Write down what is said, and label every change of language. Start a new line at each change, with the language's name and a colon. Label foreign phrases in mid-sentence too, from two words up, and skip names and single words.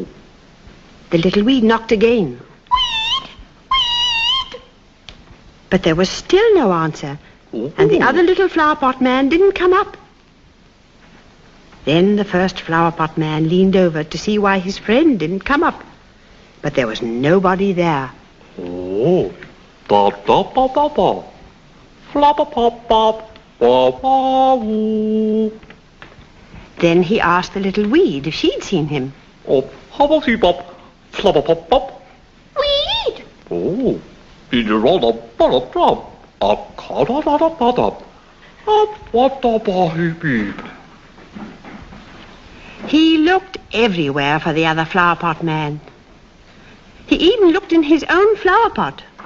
English: The little weed knocked again. But there was still no answer, and the other little flower pot man didn't come up. Then the first flower pot man leaned over to see why his friend didn't come up, but there was nobody there. Oh, da da ba ba ba, floppa pop pop, ba ba woo. Then he asked the little weed if she'd seen him. Oh, hobba bop, floppa pop pop. Weed! Oh. In the roll of bottle drop, a color of a bottle, what the boy beat. He looked everywhere for the other flower pot man. He even looked in his own flower pot.